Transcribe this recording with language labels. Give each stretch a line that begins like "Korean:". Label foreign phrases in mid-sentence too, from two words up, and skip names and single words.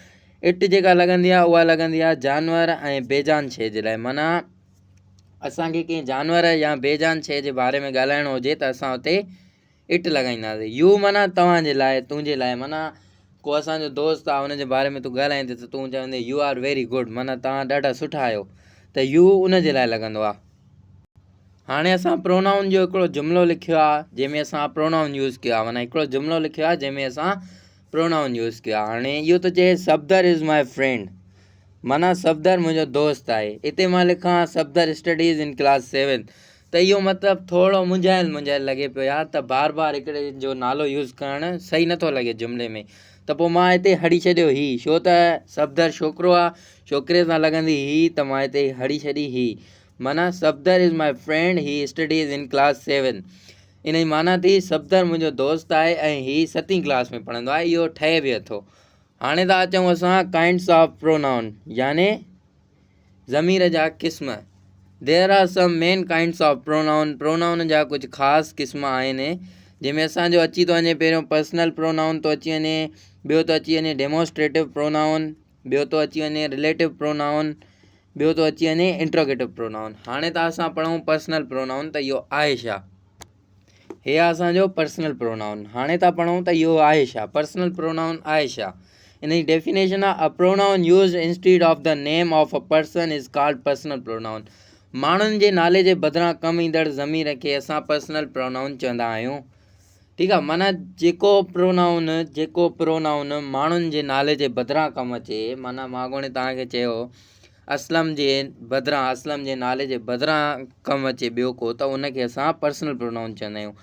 Sindhi: इट जेका लॻंदी आहे उहा लॻंदी आहे जानवर ऐं बेजान शइ जे लाइ। माना असांखे कंहिं जानवर या बेजान शइ जे बारे में ॻाल्हाइणो हुजे त असां हुते इट लॻाईंदासीं। यू माना तव्हांजे लाइ, तुंहिंजे लाइ, माना को असांजो दोस्त आहे हुनजे बारे में तूं ॻाल्हाईंदे त तूं चवंदे
English: you are very good,
Sindhi: माना तव्हां ॾाढा सुठा आहियो, त यू उन जे लाइ लॻंदो आहे। हाणे असां प्रोनाउन जो हिकिड़ो जुमिलो लिखियो आहे जंहिंमें असां
English: pronoun use
Sindhi: कयो आहे। माना हिकिड़ो जुमिलो लिखियो आहे जंहिंमें असां
English: pronoun use
Sindhi: कयो आहे। हाणे इहो थो चए
English: Safdar is my friend,
Sindhi: माना सफ़दर मुंहिंजो दोस्त आहे। हिते मां लिखां
English: Safdar studies in class 7,
Sindhi: त इहो मतिलबु थोरो मुंझायल लॻे पियो आहे। त बार बार हिकिड़े जो नालो यूज़ करणु सही नथो लॻे जुमिले में। त पोइ मां हिते हड़ी छॾियो ही, छो त सफ़दर छोकिरो आहे, छोकिरे सां लॻंदी ही, त मां हिते हड़ी छॾी ही।
English: माना Safdar is my friend, he studies in class 7.
Sindhi: इन जी माना थी सफ़दर मुंहिंजो दोस्त आहे ऐं ही 7वीं क्लास में पढ़ंदो आहे। इहो ठहे बि अथो। हाणे था अचूं असां
English: kinds of pronoun,
Sindhi: याने ज़मीर जा क़िस्म।
English: There are some main kinds of pronoun.
Sindhi: प्रोनाउन जा कुझु ख़ासि क़िस्म आहिनि जंहिंमें असांजो अची थो वञे पहिरियों
English: personal pronoun
Sindhi: थो अची वञे, ॿियो थो अची वञे
English: demonstrative pronoun,
Sindhi: ॿियो थो अची वञे
English: relative pronoun,
Sindhi: ॿियो थो अची वञे
English: interrogative pronoun.
Sindhi: हाणे त असां पढ़ूं
English: personal pronoun,
Sindhi: त इहो आहे छा? हे आहे असांजो
English: personal pronoun.
Sindhi: हाणे था पढ़ूं त इहो आहे छा,
English: personal pronoun
Sindhi: आहे छा। इन जी डेफिनेशन आहे,
English: A pronoun use instead of the name of a person is called personal pronoun.
Sindhi: माण्हुनि जे नाले जे बदिरां कमु ईंदड़ ज़मीर खे असां
English: personal pronoun
Sindhi: चवंदा आहियूं। ठीकु आहे। माना जेको प्रोनाउन माण्हुनि जे नाले जे बदिरां कमु अचे, माना माॻोणे तव्हांखे चयो असलम जे नाले जे बदिरां कमु अचे ॿियो को, त उनखे असां
English: personal pronoun
Sindhi: चवंदा आहियूं।